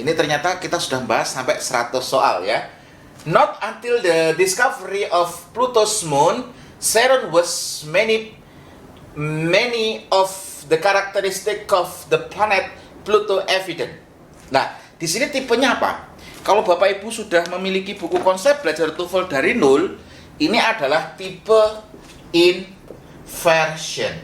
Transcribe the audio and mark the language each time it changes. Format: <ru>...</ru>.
<id>Ini ternyata kita sudah bahas sampai 100 soal ya.</id> <en>Not until the discovery of Pluto's moon, Saturn was many of the characteristic of the planet Pluto evident.</en> <id>Nah, di sini tipenya apa? Kalau Bapak Ibu sudah memiliki buku konsep belajar TOEFL dari nol, ini adalah tipe inversion.</id>